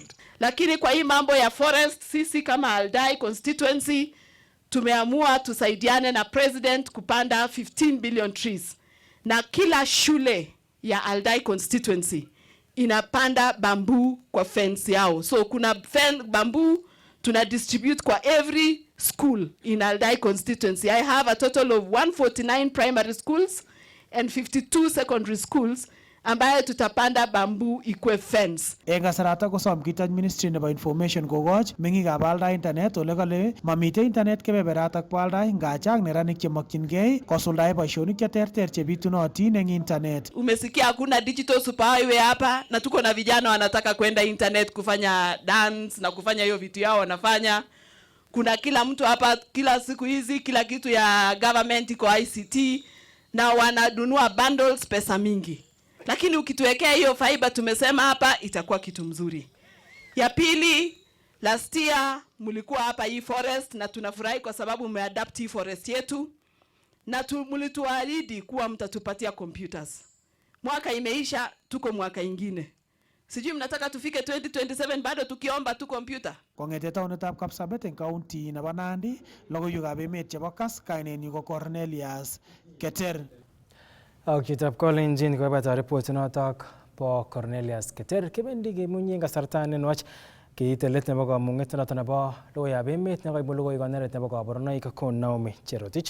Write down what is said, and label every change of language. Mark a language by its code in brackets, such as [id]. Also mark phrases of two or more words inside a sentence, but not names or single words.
[sw] Lakini kwa hii mambo ya forest, sisi kama Aldai constituency, tumeamua tusaidiane na president kupanda 15 [en] billion trees. [sw] Na kila shule ya Aldai constituency inapanda bamboo kwa fence yao. [en] So [sw] kuna bamboo tuna [en] distribute kwa every school in Aldai constituency. I have a total of 149 primary schools and 52 secondary schools [sw] ambaye tutapanda bamboo ikwe fence. [kln] Eng kasarata kosom kitany Ministry nebo Information kokoch meng'ikab Aldai internet ole kale mamite internet kebeberatak bo Aldai ngachang neranik chemokyingei kosuldae boisionik cheterter chebitunotin eng internet. [sw] Umesikia hakuna [en] digital superhighway [sw] hapa na tuko na vijana wanataka kwenda internet kufanya dance na kufanya hiyo vitu yao wanafanya. Kuna kila mtu hapa kila siku hizi kila kitu ya government iko ICT na wanadunua bundles pesa mingi. Lakini ukituwekea hiyo fiber tumesema hapa itakuwa kitu mzuri. Ya pili, [en] last year [sw] mlikuwa hapa hii forest na tunafurahi kwa sababu mmeadapt hii forest yetu na mlituahidi kuwa mtatupatia computers. Mwaka imeisha, tuko mwaka ingine. Sijui mnataka tufike 2027 bado tukiomba tu computer. [kln] Kong'ete taunetab Kapsabet eng county nebo Nandi, logoiwekab emet chebo Kass, kainenyu ko Cornelius Keter. Chitab Kolenjin koibata report notok po Cornelius Keter kebendi kemunyi eng kasarta nenwach kiite let nebo kamung'et noto nebo logoiwekab emet nekoibu logoiwek koneret nebo kaborunoik ko Naomi Cherotich.